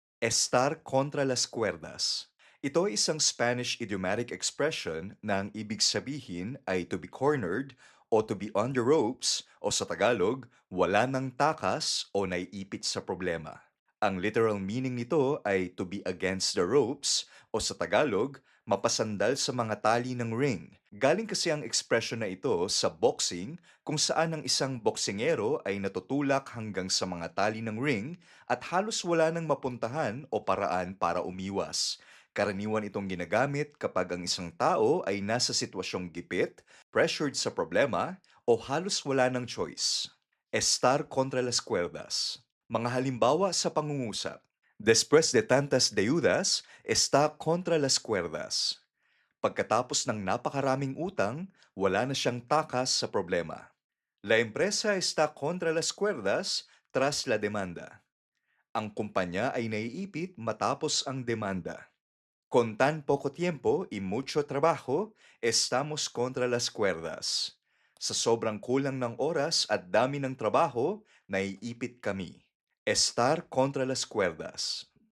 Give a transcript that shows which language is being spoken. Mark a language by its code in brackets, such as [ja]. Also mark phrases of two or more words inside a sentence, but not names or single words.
[es] Estar contra las cuerdas. [tl] Ito ay isang [en] Spanish idiomatic expression [tl] na ang ibig sabihin ay [en] to be cornered [tl] o [en] to be on the ropes [tl] o sa Tagalog, wala ng takas o naiipit sa problema. Ang [en] literal meaning [tl] nito ay [en] to be against the ropes [tl] o sa Tagalog, mapasandal sa mga tali ng ring. Galing kasi ang ekspresyon na ito sa boxing kung saan ang isang boksingero ay natutulak hanggang sa mga tali ng ring at halos wala nang mapuntahan o paraan para umiwas. Karaniwan itong ginagamit kapag ang isang tao ay nasa sitwasyong gipit, pressured sa problema, o halos wala ng choice. [es] Estar contra las cuerdas. [tl] Mga halimbawa sa pangungusap. [es] Después de tantas deudas, está contra las cuerdas. [tl] Pagkatapos ng napakaraming utang, wala na siyang takas sa problema. [es] La empresa está contra las cuerdas tras la demanda. [tl] Ang kumpanya ay naiipit matapos ang demanda. [es] Con tan poco tiempo y mucho trabajo, estamos contra las cuerdas. [tl] Sa sobrang kulang ng oras at dami ng trabaho, naiipit kami. [es] Estar contra las cuerdas.